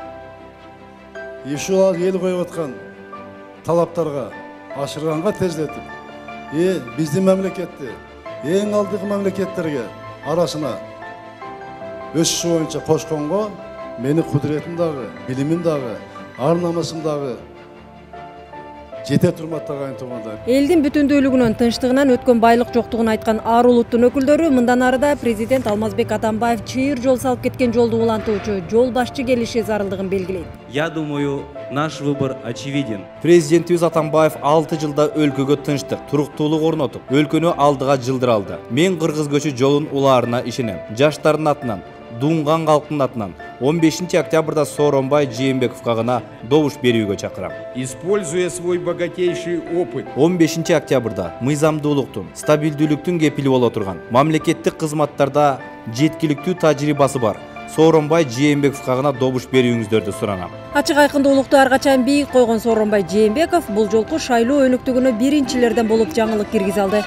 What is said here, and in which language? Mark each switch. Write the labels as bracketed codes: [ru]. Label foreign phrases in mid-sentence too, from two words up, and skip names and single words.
[ky] Ушул эл коюп аткан талаптарга ашырганга тездетип, биздин мамлекетти эң алдыңкы мамлекеттерге арасына өсүш боюнча кошконго мени кудуретим дагы, билимим дагы, ар намысым дагы жете турмат дагы туманда. Элдин бүтүндүүлүгүнөн, тынчтыгынан өткөн байлык жоктугун айткан ар улуттун өкүлдөрү мындан арыда президент Алмазбек Атамбаев чыйыр жол салып кеткен жолду улантуучу жол башчы келиши зарылдыгын белгилейт. [ru] Я думаю, наш выбор очевиден. [ky] Президентибиз Атамбаев 6 жылда өлкөгө тынчтык, туруктуулук орнотуп, өлкөнү алдыга жылдыра алды. Мен кыргыз көчү жолун улаарына ишенем. Жаштардын атынан, дуңган калктын атынан 15 октябрда Сооронбай Жээнбековго гана добуш берүүгө чакырам. [ru] Используя свой богатейший опыт. [ky] 15 октябрда мыйзамдуулуктун, стабилдүүлүктүн кепили боло турган, мамлекеттик кызматтарда жеткиликтүү тажрыйбасы бар Сооронбай Жээнбековго гана добуш берүүңүздөрдү суранам. Ачык айкындуулукту ар качан бийик койгон Сооронбай Жээнбеков бул жолку шайлоо өнүктүгүнө биринчилерден болуп жаңылык киргизе алды.